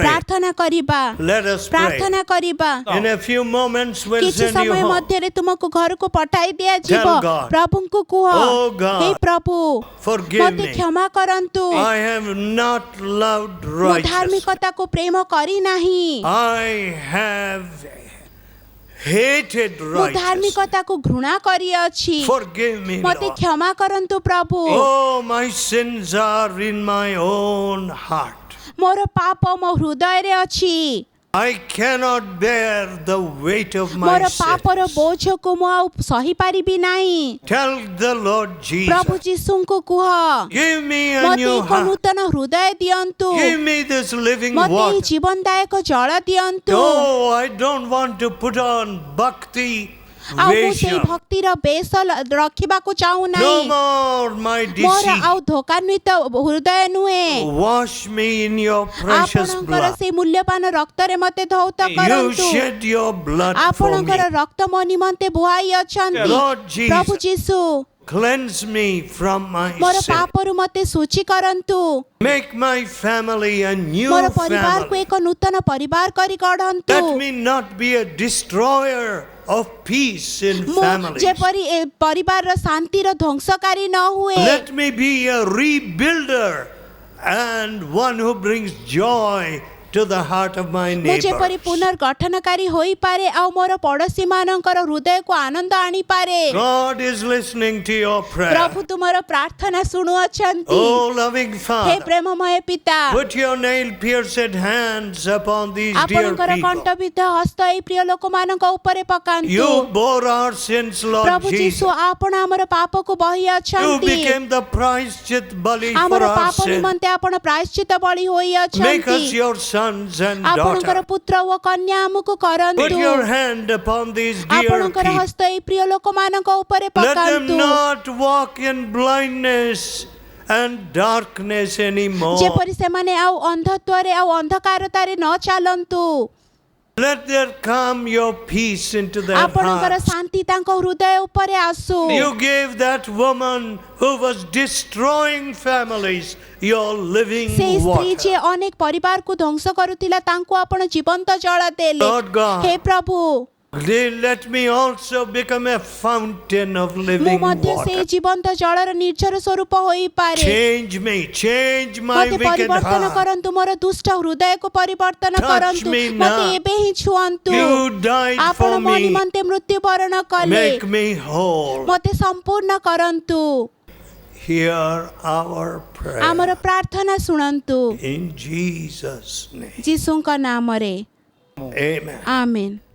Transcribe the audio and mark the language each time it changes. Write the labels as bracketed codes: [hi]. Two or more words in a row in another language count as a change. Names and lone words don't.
[or] ପ୍ରାର୍ଥନା କରିବା [en] Let us pray. [or] ପ୍ରାର୍ଥନା କରିବା [en] In a few moments we'll [or] କିଛି [en] send you [or] ସମୟ [en] home. [or] ମଧ୍ୟରେ ତୁମକୁ ଘରକୁ ପଠାଇ ଦିଆଯିବ [en] Tell God, [or] ପ୍ରଭୁଙ୍କୁ କୁହ [en] Oh God, [or] ହେ ପ୍ରଭୁ [en] Forgive [or] ମୋତେ [en] me. [or] କ୍ଷମା କରନ୍ତୁ [en] I have not loved [or] ମୁଁ [en] righteousness. [or] ଧାର୍ମିକତାକୁ ପ୍ରେମ କରିନାହିଁ [en] I have hated [or] ମୁଁ [en] righteousness. [or] ଧାର୍ମିକତାକୁ ଘୃଣା କରିଅଛି [en] Forgive me, [or] ମୋତେ [en] Lord. [or] କ୍ଷମା କରନ୍ତୁ ପ୍ରଭୁ [en] Oh, my sins are in my own heart. [or] ମୋର ପାପ ମୋ ହୃଦୟରେ ଅଛି [en] I cannot bear the weight of my [or] ମୋର [en] sin. [or] ପାପର ବୋଝକୁ ମୁଁ ଆଉ ସହିପାରିବି ନାହିଁ [en] Tell the Lord [or] ପ୍ରଭୁ [en] Jesus, [or] ଯୀଶୁଙ୍କୁ କୁହ [en] give me a [or] ମୋତେ [en] new [or] ଏକ [en] heart. [or] ନୂତନ ହୃଦୟ ଦିଅନ୍ତୁ [en] Give me this living [or] ମୋତେ ଏହି [en] water. [or] ଜୀବନଦାୟକ ଜଳ ଦିଅନ୍ତୁ [en] No, I don't want to put on bhakti [or] ଆଉ ମୁଁ ସେଇ [en] vesha. [or] ଭକ୍ତିର ବେଶ ରଖିବାକୁ [en] No [or] ଚାହୁଁନାହିଁ [en] more my [or] ମୋର [en] deceit. [or] ଆଉ ଧୋକାନ୍ୱିତ ହୃଦୟ ନୁହେଁ [en] Wash me in your precious [or] ଆପଣଙ୍କର [en] blood. [or] ସେଇ ମୂଲ୍ୟବାନ ରକ୍ତରେ ମୋତେ ଧୌତ [en] You [or] କରନ୍ତୁ [en] shed your blood for me. [or] ଆପଣଙ୍କର ରକ୍ତ ମୋ ନିମନ୍ତେ ବୁହାଇ ଅଛନ୍ତି [en] Lord Jesus, [or] ପ୍ରଭୁ ଯୀଶୁ [en] cleanse me from my [or] ମୋର [en] sin. [or] ପାପରୁ ମୋତେ ଶୁଚି କରନ୍ତୁ [en] Make my family a new [or] ମୋର ପରିବାରକୁ [en] family. [or] ଏକ ନୂତନ ପରିବାର କରି ଗଢ଼ନ୍ତୁ [en] Let me not be a destroyer of peace in [or] ମୁଁ [en] families. [or] ଯେପରି ଏ ପରିବାରର ଶାନ୍ତିର ଧ୍ୱଂସକାରୀ ନ ହୁଏ [en] Let me be a rebuilder and one who brings joy to the heart of my [or] ମୁଁ ଯେପରି [en] neighbors. [or] ପୁନର୍ଗଠନକାରୀ ହୋଇପାରେ ଆଉ ମୋର ପଡ଼ୋଶୀମାନଙ୍କର ହୃଦୟକୁ ଆନନ୍ଦ ଆଣିପାରେ [en] God is listening to your prayer. [or] ପ୍ରଭୁ ତୁମର ପ୍ରାର୍ଥନା ଶୁଣୁଅଛନ୍ତି [en] Oh, loving [or] ହେ [en] Father, [or] ପ୍ରେମମୟ ପିତା [en] put your nail-pierced hands upon these dear [or] ଆପଣଙ୍କର [en] people. [or] କଣ୍ଠବିଦ୍ଧ ହସ୍ତ ଏହି ପ୍ରିୟ ଲୋକମାନଙ୍କ ଉପରେ ପକାନ୍ତୁ [en] You bore our sins, Lord [or] ପ୍ରଭୁ [en] Jesus. [or] ଯୀଶୁ ଆପଣ ଆମର ପାପକୁ ବହି [en] You [or] ଅଛନ୍ତି [en] became the priesthood bali for [or] ଆମର [en] our [or] ପାପ [en] sin. [or] ନିମନ୍ତେ ଆପଣ ପ୍ରାୟଶ୍ଚିତ ବଳି [en] Make [or] ହୋଇଅଛନ୍ତି [en] us your sons and [or] ଆପଣଙ୍କର [en] daughters. [or] ପୁତ୍ର ଓ କନ୍ୟା ଆମକୁ [en] Put [or] କରନ୍ତୁ [en] your hand upon these dear [or] ଆପଣଙ୍କର [en] people. [or] ହସ୍ତ ଏହି ପ୍ରିୟ ଲୋକମାନଙ୍କ ଉପରେ [en] Let them [or] ପକାନ୍ତୁ [en] not walk in blindness and darkness anymore. [or] ଯେପରି ସେମାନେ ଆଉ ଅନ୍ଧତ୍ୱରେ ଆଉ ଅନ୍ଧକାରତାରେ ନ ଚାଲନ୍ତୁ [en] Let there come your peace into their [or] ଆପଣଙ୍କର [en] hearts. [or] ଶାନ୍ତି ତାଙ୍କ ହୃଦୟ ଉପରେ ଆସୁ [en] You gave that woman who was destroying families your living [or] ସେଇ ସ୍ତ୍ରୀ [en] water. [or] ଯିଏ ଅନେକ ପରିବାରକୁ ଧ୍ୱଂସ କରୁଥିଲା ତାଙ୍କୁ ଆପଣ ଜୀବନ୍ତ ଜଳ ଦେଲେ [en] Lord God, [or] ହେ ପ୍ରଭୁ [en] let me also become a fountain of [or] ମୁଁ [en] living [or] ମଧ୍ୟ ସେଇ [en] water. [or] ଜୀବନ୍ତ ଜଳର ନିର୍ଝର ସ୍ୱରୂପ ହୋଇପାରେ [en] Change me, change my [or] ମୋତେ [en] wicked [or] ପରିବର୍ତ୍ତନ [en] heart. [or] କରନ୍ତୁ ମୋର ଦୁଷ୍ଟ ହୃଦୟକୁ ପରିବର୍ତ୍ତନ [en] Touch [or] କରନ୍ତୁ [en] me [or] ମୋତେ [en] now. [or] ଏବେ ହିଁ ଛୁଅନ୍ତୁ [en] You died [or] ଆପଣ [en] for [or] ମୋ [en] me. [or] ନିମନ୍ତେ ମୃତ୍ୟୁବରଣ କଲେ [en] Make me whole. [or] ମୋତେ ସମ୍ପୂର୍ଣ୍ଣ କରନ୍ତୁ [en] Hear our prayer. [or] ଆମର ପ୍ରାର୍ଥନା ଶୁଣନ୍ତୁ [en] In Jesus' name. [or] ଯୀଶୁଙ୍କ ନାମରେ [en] Amen. [or] ଆମେନ୍